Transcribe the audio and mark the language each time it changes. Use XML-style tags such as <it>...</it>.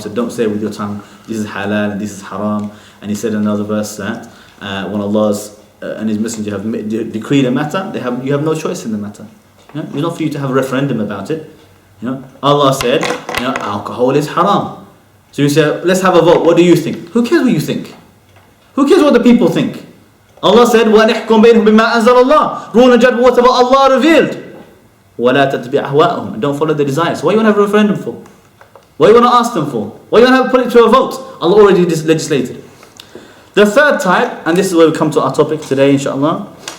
<en>So don't say with your tongue this is halal and this is haram. And he said in another verse that when Allah and His Messenger have decreed a matter, you have no choice in the matter. It's not for you to have a referendum about it. Allah said alcohol is haram. So you say let's have a vote. What do you think? Who cares what you think? Who cares what the people think? Allah said</en> <ar>وَنِحْكُمْ بَيْنَهُمْ بِمَا أَنزَلَ اللَّهُ.</ar> <en>Rule and judge whatever Allah revealed.</en> <ar>وَلَا تَتَّبِعْ أَهْوَاءَهُمْ.</ar> <en>Don't follow their desires. What do you want to have a referendum for? What do you want to ask them for? What do you want to put it to a vote? Allah already legislated. The third type, and this is where we come to our topic today, inshallah.</en>